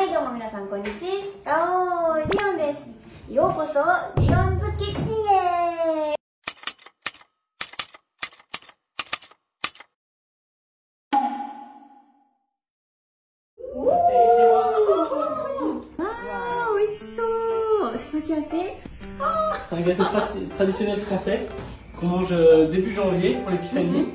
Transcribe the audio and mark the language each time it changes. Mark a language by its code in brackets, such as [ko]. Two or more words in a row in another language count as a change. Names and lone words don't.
[ja] 皆さんこんにちは。リオンです。ようこそリオンズキッチンへ。 [fr] C'est un gâteau traditionnel français qu'on mange début janvier pour l'épiphanie.